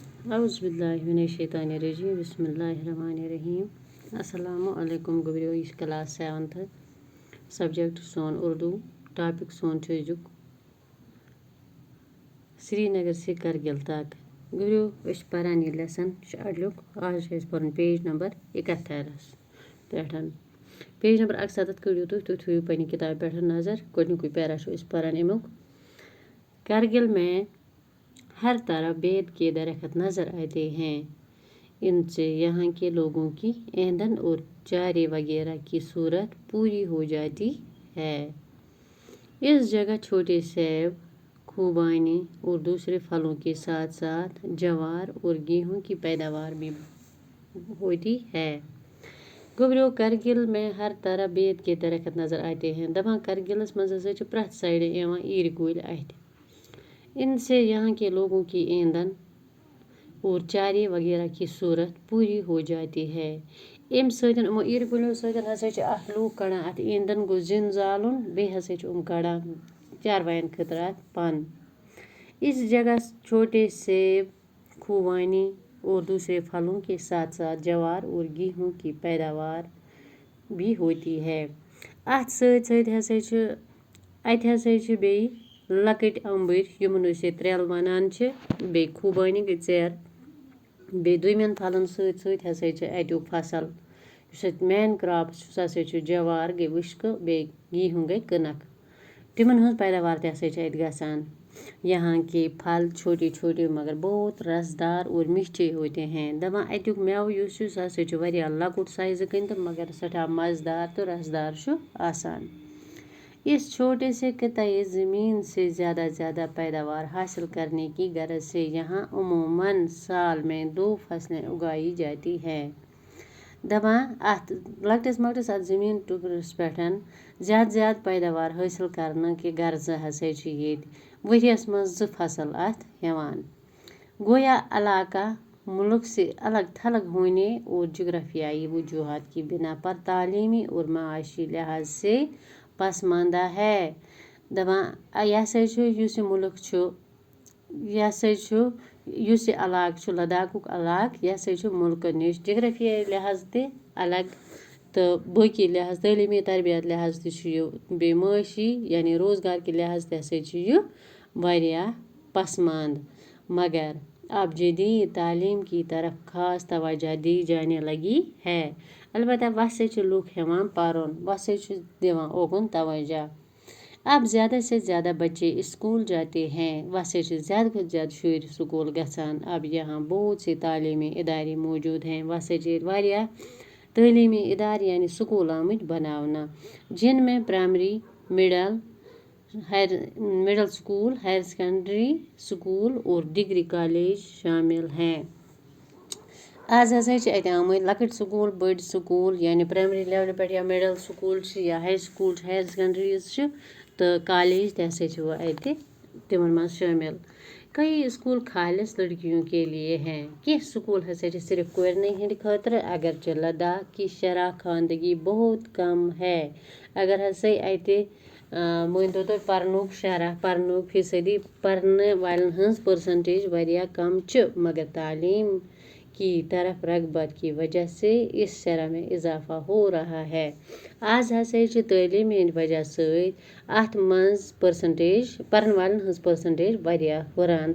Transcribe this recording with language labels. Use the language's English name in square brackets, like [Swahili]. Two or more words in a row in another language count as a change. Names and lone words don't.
[Arabic] اعوذ باللہ من الشیطان الرجیم بسم اللہ الرحمن الرحیم السلام علیکم [Kashmiri] گبریو یہ کلاس 7th سبجیکٹ سون اردو ٹاپک سون أزیُک [Urdu] سری نگر سے کرگل تک [Kashmiri] گبریو أسۍ پران یہ لیسن اڈلیُک آز چھِ أسۍ پرُن [English] page number [Kashmiri] 71 پٮ۪ٹھ [English] page number [Kashmiri] 71 کٔڑِو تُہۍ تھٲیِو پنٛنہِ کِتابہِ پٮ۪ٹھ نظر گۄڈنیُکُے پیرا چھُ أسۍ پران امیُک [Urdu] کرگل میں ہر طرف بید کے درخت نظر آتے ہیں ان سے یہاں کے لوگوں کی ایندھن اور چارے وغیرہ کی ضرورت پوری ہو جاتی ہے اس جگہ چھوٹے سیب خوبانی اور دوسرے پھلوں کے ساتھ ساتھ جوار اور گیہوں کی پیداوار بھی ہوتی ہے گبریو کرگل میں ہر طرف بید کے درخت نظر آتے ہیں [Kashmiri] دپان کرگلس منٛز ہسا چھِ پرٛٮ۪تھ سایڈٕ یِوان ایٖرِ کُلۍ اَتھِ [Urdu] ان سے یہاں کے لوگوں کی ایندھن اور چارے وغیرہ کی ضرورت پوری ہو جاتی ہے [Kashmiri] امہِ سۭتۍ یِمو ایٖرِ کُلیو سۭتۍ ہسا چھِ اکھ لوٗکھ کڑان اتھ ایندھن گوٚو زِنۍ زالُن بیٚیہِ ہسا چھِ کڑان چاروایَن خٲطرٕ اتھ پن [Urdu] اس جگہ چھوٹے سیب خوبانی اور دوسرے پھلوں کے ساتھ ساتھ جوار اور گیہوں کی پیداوار بھی ہوتی ہے [Kashmiri] اتھ سۭتۍ سۭتۍ ہسا چھِ اتہِ ہسا چھِ بیٚیہِ لۄکٕٹۍ اَمبٕرۍ یِمن أسۍ ییٚتہِ ترٛیلہٕ وَنان چھِ بیٚیہِ خوبانی گٔے ژیرٕ بیٚیہِ دوٚیمٮ۪ن پھلن سۭتۍ سۭتۍ ہسا چھِ اَتیُک فصل یُس اَتہِ [English] main crop [Kashmiri] چھُ سُہ ہسا چھُ جوار گٔے وٕشکہٕ بیٚیہِ گیہوں گٔے کٕنک تِمن ہٕنٛز پیداوار تہِ ہسا چھِ اَتہِ گژھان [Urdu] یہاں کے پھل چھوٹے چھوٹے مگر بہت رسدار اور میٹھے ہوتے ہیں [Kashmiri] دپان اَتیُک مٮ۪وٕ یُس چھُ سُہ ہسا چھُ واریاہ لۄکُٹ سایزٕ کِنۍ تہٕ مگر سٮ۪ٹھاہ مزٕدار تہٕ رسدار چھُ آسان [Urdu] اس چھوٹے سے قطعے زمین سے زیادہ پیداوار حاصل کرنے کی غرض سے یہاں عموماً سال میں 2 فصلیں اگائی جاتی ہے [Kashmiri] دپان اتھ لۄکٹِس مۄکٹِس اتھ زٔمیٖن ٹُکرَس پٮ۪ٹھ زیادٕ پیداوار حٲصِل کرنہٕ کہِ غرضہٕ ہسا چھِ ییٚتہِ ؤریَس منٛز 2 فصل اتھ یِوان [Urdu] گویا علاقہ ملک سے الگ تھلگ ہونے اور جغرافیائی وجوہات کی بنا پر تعلیمی اور معاشی لحاظ سے پسماندہ ہے [Kashmiri] دپان یہِ ہسا چھُ یُس یہِ مُلک چھُ یہِ ہسا چھُ یُس یہِ علاقہٕ چھُ لداخُک علاقہٕ یہِ ہسا چھُ مُلکہٕ نِش جغرافیائی لحاظ تہِ الگ تہٕ باقٕے لحاظ تعلیٖمی تربیت لحاظ تہِ چھُ یہِ بیٚیہِ معاشی یعنی روزگار کہِ لحاظ تہِ ہسا چھُ یہِ واریاہ پسماند [Urdu] مگر اب جدید تعلیم کی طرف خاص توجہ دی جانے لگی ہے [Kashmiri] البتہ وۄنۍ ہسا چھِ لُکھ ہٮ۪وان پرُن وۄنۍ ہسا چھِ دِوان اوکُن توجہ [Urdu] اب زیادہ سے زیادہ بچے اسکول جاتے ہیں [Kashmiri] وۄنۍ ہسا چھِ زیادٕ کھۄتہٕ زیادٕ شُرۍ سکوٗل گژھان [Urdu] اب یہاں بہت سے تعلیمی ادارے موجود ہیں [Kashmiri] وۄنۍ ہسا چھِ ییٚتہِ واریاہ تعلیمی ادارٕ یعنی سکوٗل آمٕتۍ بناونہٕ [Urdu] جن میں پرائمری مڈل اسکول ہائر سیکنڈری اسکول اور ڈگری کالج شامل ہیں [Kashmiri] آز ہسا چھِ اَتہِ آمٕتۍ لۄکٕٹۍ سکوٗل بٔڑۍ سکوٗل یعنی پرایمری لیولہِ پٮ۪ٹھ یا [English] middle school [Kashmiri] چھِ یا [English] high school [Kashmiri] چھِ [English] higher secondaries [Kashmiri] چھِ تہٕ کالج تہِ ہسا چھِ وۄنۍ اَتہِ تِمن منٛز شٲمِل [Urdu] کئی اسکول خالص لڑکیوں کے لیے ہیں [Kashmiri] کینٛہہ سکوٗل ہسا چھِ صرف کورنٕے ہِنٛدِ خٲطرٕ [Urdu] اگرچہ لداخ کی شرح خواندگی بہت کم ہے [Kashmiri] اگر ہسا اَتہِ مٲنۍتو تُہۍ پرنُک شرح پرنُک فیٖصدی پرنہٕ والٮ۪ن ہٕنٛز پٔرسنٹیج واریاہ کم چھِ [Urdu] مگر تعلیٖم کی طرف رغبت کی وجہ سے اس شرح میں اضافہ ہو رہا ہے [Kashmiri] آز ہسا چھِ تعلیٖم ہِنٛدِ وجہ سۭتۍ اتھ منٛز پٔرسنٹیج پرن والٮ۪ن ہٕنٛز پٔرسنٹیج واریاہ ہُران